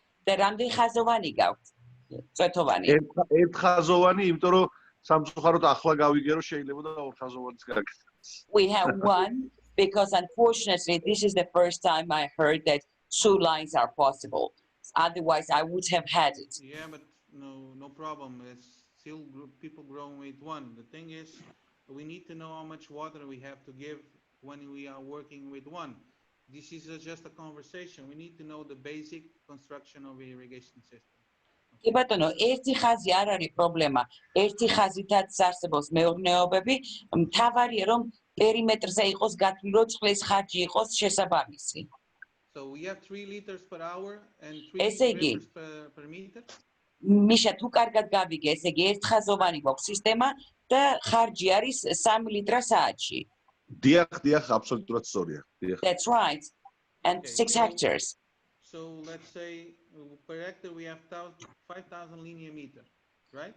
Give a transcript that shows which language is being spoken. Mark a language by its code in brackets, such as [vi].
[ka] და რამდენი ხაზოვანი გაქვთ? წვეთოვანი. ერთხაზოვანი, იმიტომ რომ სამწუხაროდ ახლა გავიგე რომ შეიძლება და ორხაზოვანიც გაკეთდეს. [en] We have 1 because unfortunately, this is the first time I heard that 2 lines are possible. Otherwise, I would have had it. Yeah, but no problem. It's still people growing with 1. The thing is, we need to know how much water we have to give when we are working with 1. This is just a conversation. We need to know the basic construction of irrigation system. [ka] კი ბატონო, ერთი ხაზი არ არის პრობლემა. ერთი ხაზითაც არსებობს მეურნეობები, მთავარია რომ პერიმეტრზე იყოს გათვლილი, რომ წყლის ხარჯი იყოს შესაბამისი. [en] So we have 3 liters per hour and 3 [ka] ესე იგი, [en] drippers per meter. [ka] მიშა თუ კარგად გავიგე, ესე იგი ერთხაზოვანი გვაქვს სისტემა და ხარჯი არის 3 ლიტრა საათში. დიახ, აბსოლუტურად სწორია. [en] That's right. And 6 hectares. So let's say per hectare we have 5,000 linear meter, right?